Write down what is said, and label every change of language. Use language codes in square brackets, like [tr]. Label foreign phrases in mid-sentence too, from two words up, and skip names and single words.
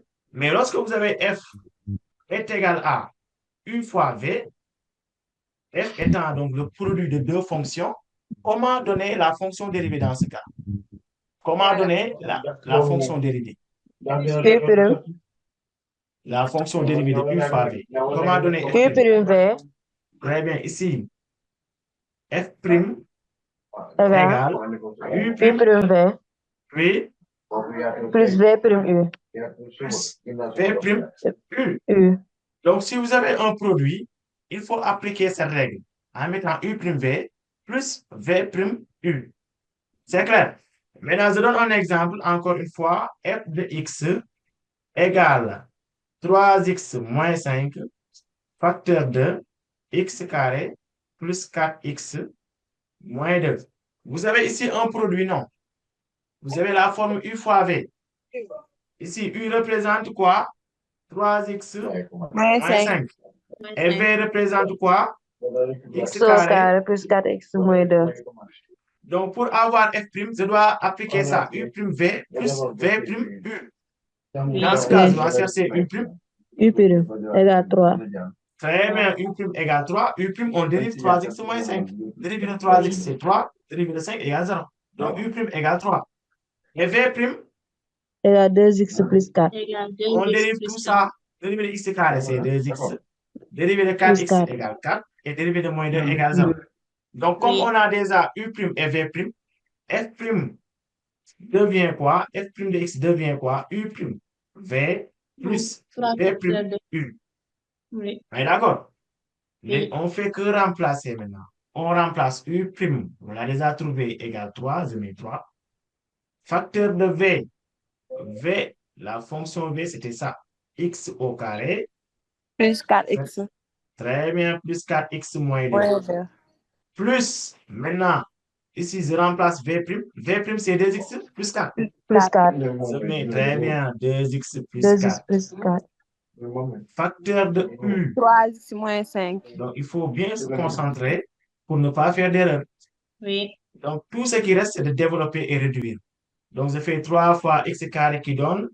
[fr] Mais lorsque vous avez f est égal à u fois v, f étant donc le produit de deux fonctions, comment donner la fonction dérivée dans ce cas? Comment donner la fonction dérivée? U prime. La fonction dérivée de u fois v. Comment donner f U prime V Très bien, ici, f prime égale égale u U prime prime V v plus V prime U. plus v prime u. U. Donc, si vous avez un produit, il faut appliquer cette règle en mettant u prime v plus v prime u. C'est clair? Maintenant, je donne un exemple, encore une fois, f de x égale 3x moins 5 facteur de x carré plus 4x moins 2. Vous avez ici un produit, non? Vous avez la forme u fois v. Ici, u représente quoi? 3x moins 5. Et v représente quoi? X X au carré. carré plus 4x moins 2. Donc, pour avoir f', je dois appliquer ça. U prime v plus v prime u. Dans ce cas, je dois chercher u prime. U prime égale 3. Très bien, u prime égale 3. U prime, on dérive 3x moins 5. Dérivé de 3x, c'est 3. Dérivé de 5 égale 0. Donc, u prime égale 3. Et v prime, Égale 2x plus 4. on dérive tout ça. Dérivé de x carré, c'est 2x. Dérivé de 4x 4. égale 4. Et dérivé de moins 2 égale 0. Donc, comme on a déjà u prime et v prime, f prime devient quoi? F prime de x devient quoi? U prime v plus v prime u. Oui. On est d'accord? Oui. On fait que remplacer maintenant. On remplace u prime, on l'a déjà trouvé, égale 3, je mets 3. Facteur de v, v, la fonction v, c'était ça. X au carré. Plus 4x. Très bien, plus 4x moins 2. Moins 2. Plus, maintenant, ici, je remplace v prime. V prime, c'est 2x plus 4. Plus 4. Je mets très bien 2x plus 2x 4. plus 4. Facteur de u. 3x moins 5. Donc, il faut bien se concentrer pour ne pas faire d'erreur. Oui. Donc, tout ce qui reste, c'est de développer et réduire. Donc, je fais 3 fois x carré qui donne